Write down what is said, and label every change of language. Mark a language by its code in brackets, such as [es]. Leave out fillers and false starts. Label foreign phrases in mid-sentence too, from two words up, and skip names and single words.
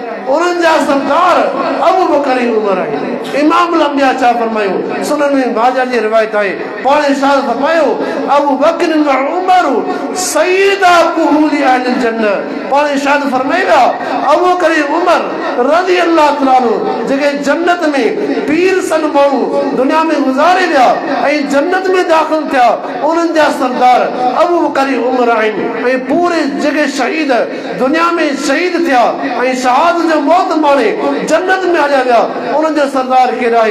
[sd] उन्हनि जा सरदार अबू बकर उमर आहे। इमाम अल-अंबिया छा फरमायो? सुनन में माजा जी रिवायत आहे, पाण इरशाद फरमायो [ar] أبو بكر وعمر سيدا كهول أهل الجنة. [sd] पाण इरशाद फरमाया अबू बकर उमर [ar] رضي الله تعالى عنه [sd] जेके जन्नत में 20 साल माण्हू दुनिया में गुज़ारे विया ऐं जन्नत में दाख़िल थिया उन्हनि जा सरदार अबू बकर उमर आहिनि। ऐं पूरे जेके शहीद दुनिया में शहीद थिया ऐं शहादत जो मौत माणे जन्नत में हलिया विया उन्हनि जो सरदार केरु आहे?